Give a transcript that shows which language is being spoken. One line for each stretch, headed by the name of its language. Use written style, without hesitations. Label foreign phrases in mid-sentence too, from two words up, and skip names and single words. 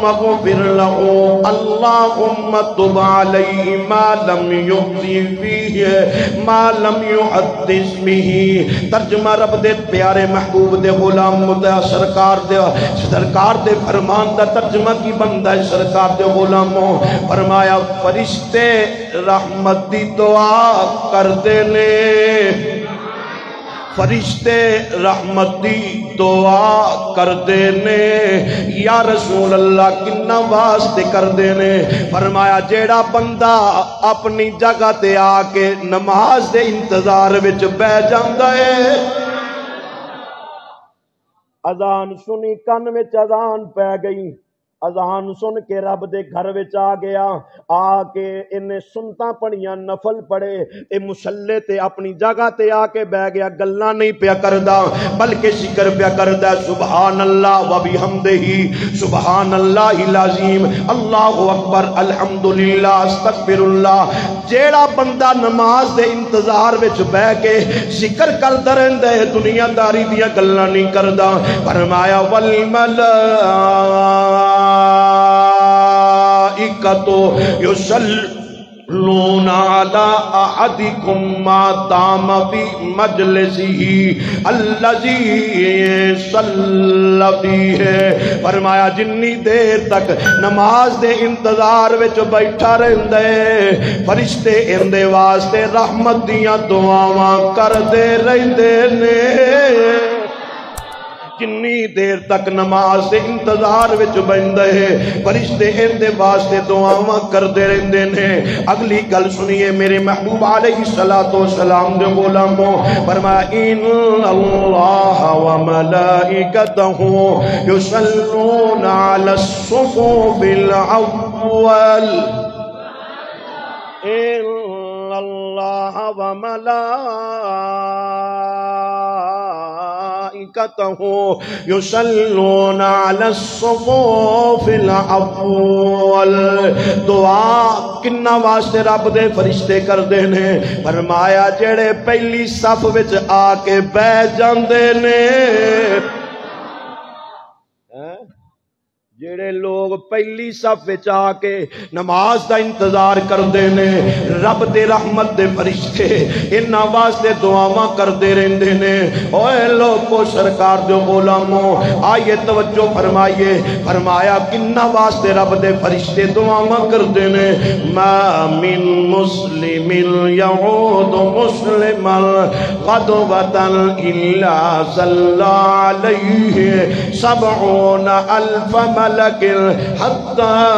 Arabic: اغفر لہ اللہم تب علیہ ما لم یغزی فیہ ما لم یحدث بہ
Punjabi: ترجمہ رب دے پیارے محبوب دے غلام دے سرکار دے فرمان دا ترجمہ کی بندہ ہے سرکار دے غلاموں فرمایا فرشتے رحمت دی دعا کر دینے فرشتے رحمت دی دعا کر دینے
Arabic: یا رسول اللہ
Punjabi: کنہ واسطے کر دینے فرمایا جیڑا بندہ اپنی جگہ تے آکے نماز دے انتظار وچ بہ جاندا ہے اذان سنی کن وچ اذان پہ گئی اذان سن کے رب دے گھر وچ آ گیا آ کے انہیں سنتا پڑھیاں نفل پڑھے اے مسلے تے اپنی جگہ تے آ کے بہ گیا گلاں نہیں پیا کردا بلکہ ذکر پیا کردا
Arabic: سبحان اللہ و بحمدہ سبحان اللہ العظیم اللہ اکبر الحمدللہ استغفر اللہ
Punjabi: جیڑا بندہ نماز دے انتظار وچ بہ کے ذکر کردا رہندا ہے دنیا داری دیاں گلاں نہیں کردا فرمایا
Arabic: یصلون علی احدکم ما دام فی مجلسہ الذی صلی فیہ
Punjabi: فرمایا جنی دیر تک نماز دے انتظار وچ بیٹھا رہندا ہے فرشتے اندے واسطے رحمت دیاں دعاواں کردے رہندے نے جنی دیر تک نماز دے انتظار وچ بندے ہے فرشتے اندے واسطے دعاواں کردے رہندے نے اگلی گل سنیے میرے محبوب
Arabic: علیہ السلام
Punjabi: دے غلاموں فرمایا
Arabic: ان اللہ و ملائکتہ یصلون علی الصفوف الاول ان اللہ و یصلون علی الصفوف الاول
Punjabi: دعا کنہ واسطے رب دے فرشتے کر دینے فرمایا جڑے پہلی صف وچ آ کے بیٹھ جاندے نے جڑے لوگ پہلی صف وچ آ کے نماز دا انتظار کردے نے رب دے رحمت دے فرشتے انہاں واسطے دعاواں کردے رہندے نے اوے لوگو سرکار دے غلاموں آئیے توجہ فرمائیے فرمایا کنہ واسطے رب دے فرشتے دعاواں کردے نے
Arabic: ما من مسلم یعود مسلما غدوۃ الا صلی علیہ 70,000 ملکن حتی